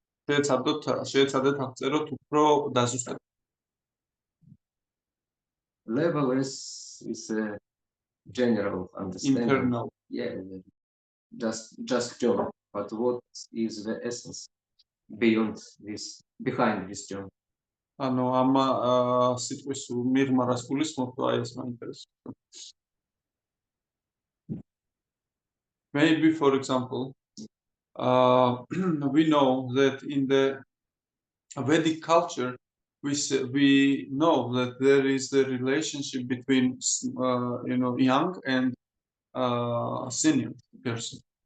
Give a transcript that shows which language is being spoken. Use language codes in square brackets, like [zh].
[ka] შეეცადეთ აღწეროთ უფრო დაზუსტებულად. [en] Level is a general understanding. Internal. Yeah, just job. But what is the essence behind this job? [ka] ანუ ამ სიტყვის მიღმა რას გულისხმობ, აი ეს მაინტერესებს. [en] Maybe, for example, we know that in the Vedic culture, we know that there is the relationship between young and senior person.